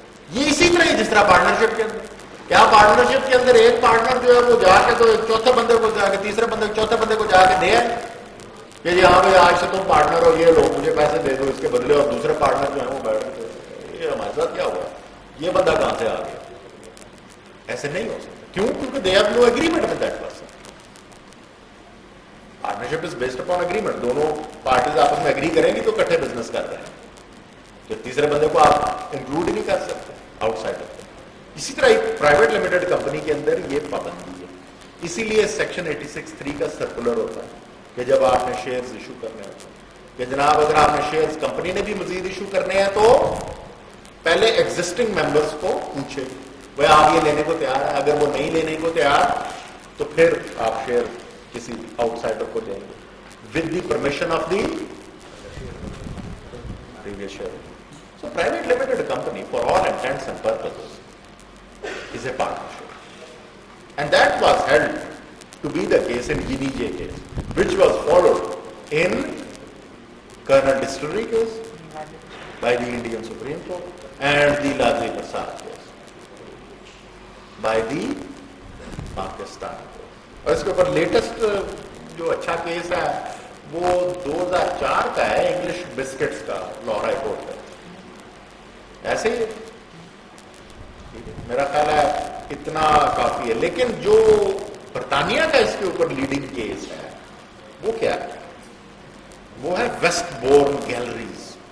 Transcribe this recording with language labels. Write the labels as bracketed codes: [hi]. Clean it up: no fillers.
[ur] یہ اسی طرح ہی جس طرح پارٹنرشپ کے اندر, کیا پارٹنرشپ کے اندر ایک پارٹنر جو ہے وہ جا کے تو چوتھے بندے کو جا کے تیسرے بندے چوتھے بندے کو جا کے دے کہ جی ہاں بھائی آج سے تم پارٹنر ہو, یہ لو مجھے پیسے دے دو اس کے بدلے, اور دوسرے پارٹنر جو ہے وہ بیٹھ گئے یہ ہمارے ساتھ کیا ہوا, یہ بندہ کہاں سے آ گیا؟ ایسے نہیں ہو سکتا. کیوں؟ کیونکہ [en] They have no agreement with that person. Partnership is based upon agreement. [ur] دونوں پارٹیز آپس میں ایگری کریں گی تو اکٹھے بزنس کر رہے ہیں, تو تیسرے بندے کو آپ انکلوڈ ہی نہیں کر سکتے آؤٹ سائڈ. اسی طرح ایک پرائیویٹ لمیٹڈ کمپنی کے اندر یہ پابندی ہے. اسی لیے سیکشن 86(3) کا سرکولر ہوتا ہے کہ جب آپ نے شیئرز ایشو کرنے ہوتے ہیں کہ جناب اگر آپ نے شیئرز کمپنی نے بھی مزید ایشو کرنے ہیں تو پہلے ایگزسٹنگ ممبرس کو پوچھے وہ آپ یہ لینے کو تیار ہے. اگر وہ نہیں لینے کو تیار تو پھر آپ شیئر کسی آؤٹ سائڈر کو دیں گے [en] With the permission of the previous share. So private limited company for all intents and purposes is a partnership, and that was held to be the case in Guinea case, which was followed in Colonel Distillery case by the Indian Supreme Court and the Ladli Prasad case by the Pakistan court. [ur] اور اس کے اوپر latest جو اچھا case ہے وہ 2004 کا ہے, English biscuits کا, لاہور ہائی کورٹ کا. ایسے ہی میرا خیال ہے اتنا کافی ہے. لیکن جو برطانیہ کا اس کے اوپر لیڈنگ کیس ہے وہ کیا ہے؟ وہ ہے ویسٹ بورن گیلریز.